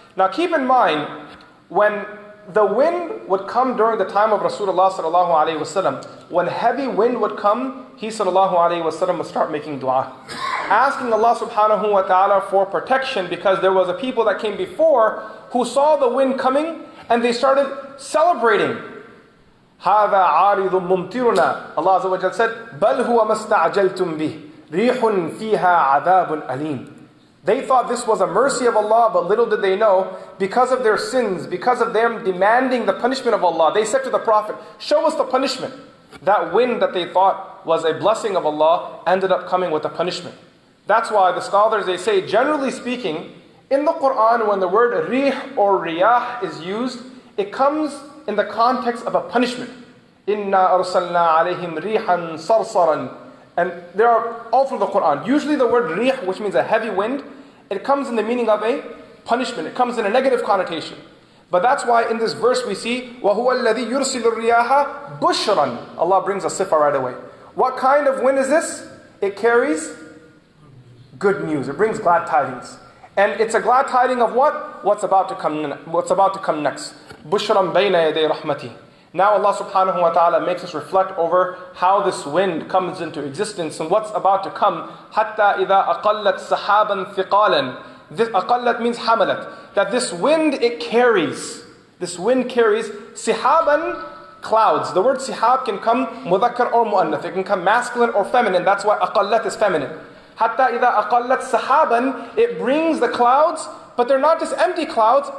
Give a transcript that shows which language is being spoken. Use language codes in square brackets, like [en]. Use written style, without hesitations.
[en] Now keep in mind, when the wind would come during the time of Rasulullah sallallahu alaihi wasallam, when heavy wind would come, he sallallahu alaihi wasallam would start making dua. asking Allah subhanahu wa ta'ala for protection, because there was a people that came before who saw the wind coming and they started celebrating. [ar] هَذَا عَارِضٌ مُمْطِرُنَا. [en] Allah Azza wa Jal said, [ar] بَلْ هُوَ مَا اسْتَعْجَلْتُمْ بِهِ رِيحٌ فِيهَا عَذَابٌ أَلِيمٌ. [en] They thought this was a mercy of Allah, but little did they know, because of their sins, because of them demanding the punishment of Allah, they said to the Prophet, show us the punishment. That wind that they thought was a blessing of Allah ended up coming with a punishment. That's why the scholars, they say, generally speaking, in the Quran, when the word rih or riyah is used, it comes in the context of a punishment. [ar] Inna arsalna alayhim rihan sarsaran. [en] And there are all through the Quran. Usually the word rih, which means a heavy wind, it comes in the meaning of a punishment. It comes in a negative connotation. But that's why in this verse we see, [ar] وَهُوَ الَّذِي يُرْسِلُ الرِّيَاحَ بُشْرًا. [en] Allah brings a sifa right away. What kind of wind is this? It carries good news. It brings glad tidings. And it's a glad tiding of what? What's about to come next. [ar] بُشْرًا بَيْنَ يَدَيْ رَحْمَتِهِ. [en] Now Allah subhanahu wa ta'ala makes us reflect over how this wind comes into existence and what's about to come. [ar] حَتَّى إِذَا أَقَلَّتْ سَحَابًا ثِقَالًا. [en] This aqallat means hamalat. That this wind, it carries. This wind carries sihaban, clouds. The word sihab can come mudhakkar or mu'annath. It can come masculine or feminine. That's why aqallat is feminine. [ar] Hatta idha aqallat sahaban, [en] it brings the clouds, but they're not just empty clouds.